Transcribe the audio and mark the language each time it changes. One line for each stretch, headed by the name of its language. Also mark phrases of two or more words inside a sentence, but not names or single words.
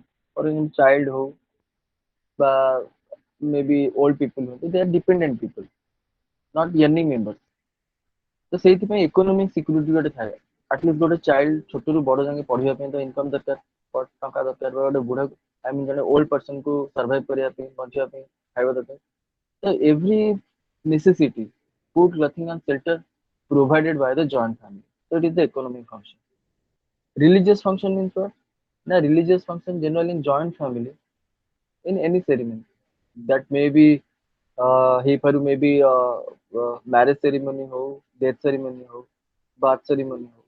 English: for example child
Odia: ହଉ ବା
English: may be old people ହଉ, they are dependent people, not earning member.
Odia: ତ ସେଇଥିପାଇଁ
English: economic security
Odia: ଗୋଟେ ଥାଏ। ଆଟଲିଷ୍ଟ ଗୋଟେ ଚାଇଲ୍ଡ ଛୋଟରୁ ବଡ ଯାକେ ପଢିବା ପାଇଁ ତ ଇନକମ ଦରକାର, ଟଙ୍କା ଦରକାର, ବା ଗୋଟେ ବୁଢା
English: I mean
Odia: ଜଣେ
English: old person
Odia: କୁ ସର୍ଭାଇଭ କରିବା ପାଇଁ, ବଞ୍ଚିବା ପାଇଁ ଖାଇବା ଦରକାର।
English: ତ ଏଭ୍ରି necessity, food, clothing and shelter provided by the joint family. So it is the economic function. Religious function means what? Na religious function generally in joint family in any ceremony. That may be ହେଇପାରୁ may be marriage ceremony ହଉ, death ceremony ହଉ, birth ceremony ହଉ.